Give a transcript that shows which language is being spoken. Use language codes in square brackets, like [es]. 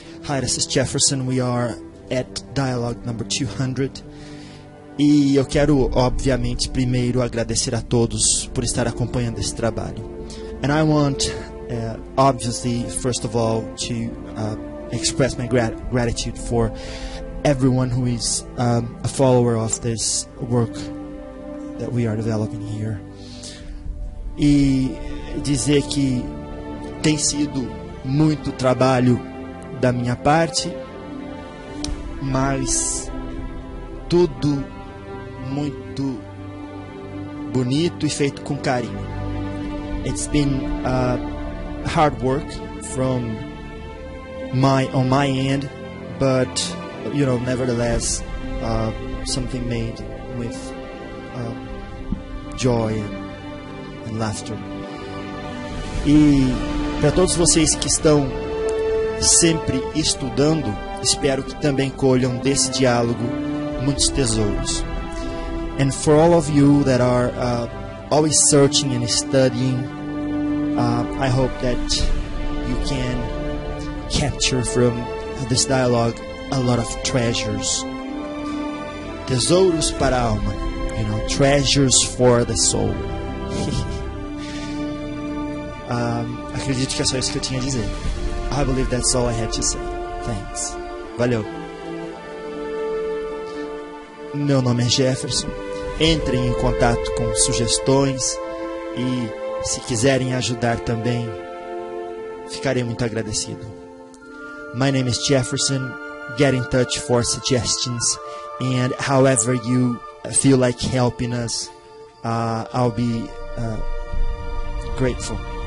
[en] Hi, this is Jefferson, we are at dialogue number 200. [pt] E eu quero, obviamente, primeiro agradecer a todos por estar acompanhando esse trabalho. [en] And I want, obviously, first of all, to express my gratitude for everyone who is a follower of this work that we are developing here. [pt] E dizer que tem sido muito trabalho da minha parte, mas tudo muito bonito e feito com carinho. [en] It's been hard work from my end, but you know, nevertheless, something made with joy. Laughter. [pt] E para todos vocês que estão sempre estudando, espero que também colham desse diálogo muitos tesouros. [en] And for all of you that are always searching and studying, I hope that you can capture from this dialogue a lot of treasures. [pt] Tesouros para a alma, [en] you know, treasures for the soul. [pt] Acredito que é só isso que eu tinha a dizer. [en] I believe that's all I had to say. Thanks. Valeu. [pt] Meu nome é Jefferson. Entrem em contato com sugestões e se quiserem ajudar também, ficarei muito agradecido. [en] My name is Jefferson. Get in touch for suggestions and however you feel like helping us, I'll be grateful.